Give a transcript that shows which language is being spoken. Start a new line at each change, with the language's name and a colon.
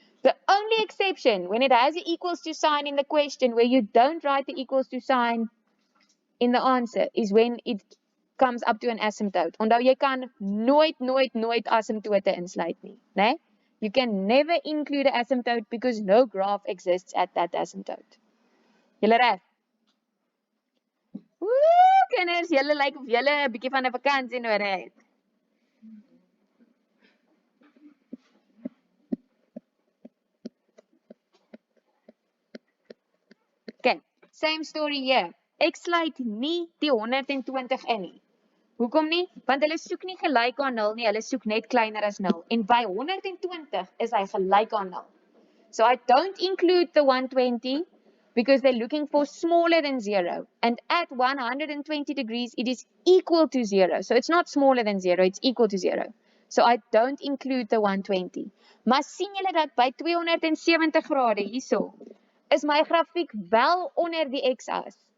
English: The only exception when it has an equals to sign in the question where you don't write the equals to sign in the answer is when it comes up to an asymptote.
Afrikaans: Onthou jy kan nooit asymptote insluit nie, né?
English: You can never include an asymptote because no graph exists at that asymptote.
Afrikaans: Julle reg? Woe, kinders, julle lyk of julle 'n bietjie van 'n vakansie nodig het. Okay,
English: same story here.
Afrikaans: Ek sluit nie die 120 in nie. Hoekom nie? Want hulle soek nie gelyk aan 0 nie, hulle soek net kleiner as 0. En by 120 is hy gelyk aan 0.
English: So I don't include the 120 because they're looking for smaller than 0. And at 120 degrees, it is equal to 0. So it's not smaller than 0, it's equal to 0. So I don't include the 120.
Afrikaans: Maar sien julle dat by 270 grade hierso, is my grafiek wel onder die x-as.